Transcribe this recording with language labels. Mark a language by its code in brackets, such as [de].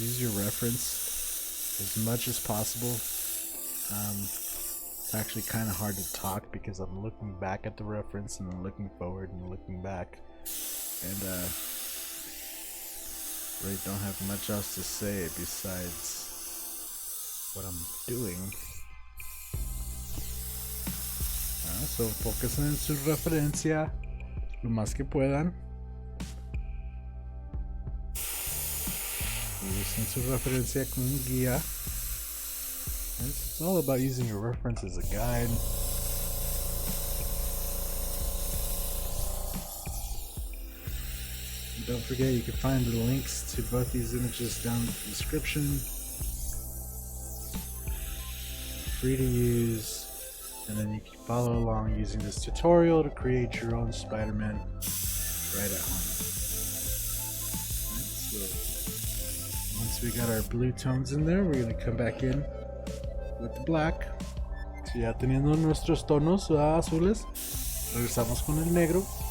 [en] Use your reference as much as possible. It's actually kind of hard to talk because I'm looking back at the reference and then looking forward and looking back, and really don't have much else to say besides what I'm doing. [es] So focusen en su referencia lo más que puedan. Usen su referencia como un guía. [en] It's all about using your reference as a guide. And don't forget, you can find the links to both these images down in the description. Free to use. And then you can follow along using this tutorial to create your own Spider-Man right at home. Right, so once we got our blue tones in there, we're going to come back in with the black. [es] So ya teniendo nuestros tonos azules, regresamos con el negro.